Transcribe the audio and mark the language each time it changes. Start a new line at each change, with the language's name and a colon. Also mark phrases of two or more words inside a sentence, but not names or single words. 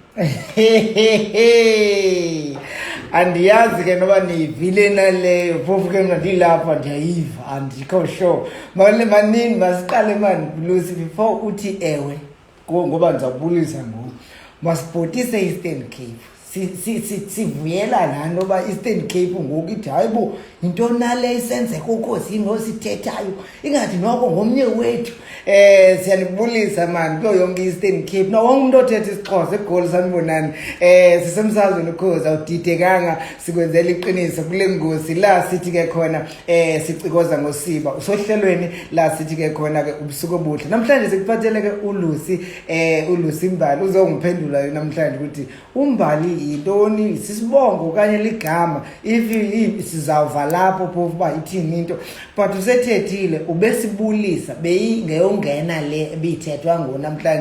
Xhosa: Andiyazi ke noba niyivile naleyo phofu ke mna ndilapha ndiyayiva andikho sure manini masiqale mani Lucy before uthi ewe ngoba ndizawubulisa ngoku masibhotise Eastern Cape sivuyela laa nto yoba Eastern Cape ngoku ithi hayi bo yintoni nale isenzeka ukhozi nosithethayo ingathi noko ngomnye wethu. Siyanibulisa mani kuyo yonke Eastern Cape na wonke umuntu othetha isiXhosa eGoli sanibonani.
Zulu: Sisemsazweni ukhozi awudidekanga sikwenzela iqiniso kule ngosi la sithi ke khona sicikoza ngosiba usohlelweni la sithi ke khona ke ubusuku obuhle. Namhlanje sikuphathele ke uLucy Mbali uzongiphendula namhlanje ukuthi uMbali yintoni, sisibongo okanye ligama, if sizawuva lapho phofu uba ithini into, but usethethile ubesibulisa beyingeyongena le ebithethwa ngonamhlanje.